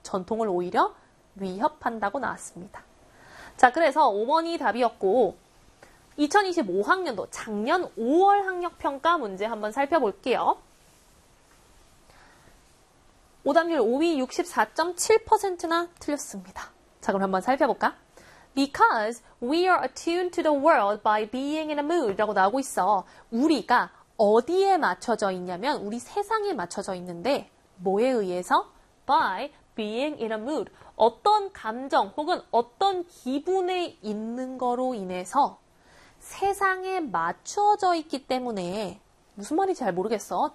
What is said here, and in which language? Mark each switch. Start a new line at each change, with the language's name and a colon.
Korean: 전통을 오히려 위협한다고 나왔습니다. 자, 그래서 5번이 답이었고, 2025학년도 작년 5월 학력 평가 문제 한번 살펴볼게요. 오답률 5위 64.7%나 틀렸습니다. 자, 그럼 한번 살펴볼까?
English: Because we are attuned to the world by being in a mood라고
Korean: 나오고 있어. 우리가 어디에 맞춰져 있냐면 우리 세상에 맞춰져 있는데 뭐에 의해서?
English: By being in a mood.
Korean: 어떤 감정 혹은 어떤 기분에 있는 거로 인해서 세상에 맞춰져 있기 때문에 무슨 말인지 잘 모르겠어.